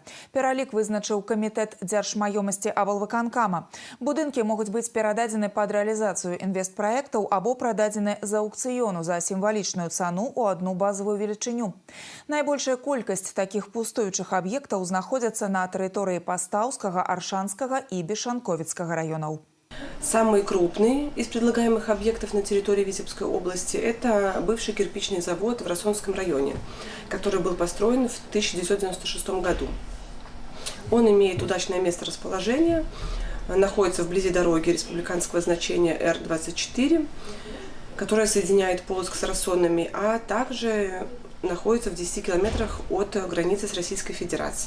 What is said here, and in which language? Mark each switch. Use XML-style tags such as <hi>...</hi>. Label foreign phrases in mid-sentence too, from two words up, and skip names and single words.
<be>Пералік вызначыў камітэт дзяржмаёмасці аблвыканкама. Будынкі могуць быць перададзены пад рэалізацыю інвестпраектаў або прададзены з аўкцыёну за сімвалічную цану ў одну базовую велічыню. Найбольшая колькасць такіх пустуючых аб'ектаў знаходзяцца на тэрыторыі Пастаўскага, Аршанскага</be> <ru>и Бешанковицкого районов. Самый крупный из предлагаемых объектов на территории Витебской области – это бывший кирпичный завод в Росонском районе, который был построен в 1996 году. Он имеет удачное место расположения, находится вблизи дороги республиканского значения Р-24, которая соединяет Полоцк с Росонами, а также находится в 10 километрах от границы с Российской Федерацией.</ru>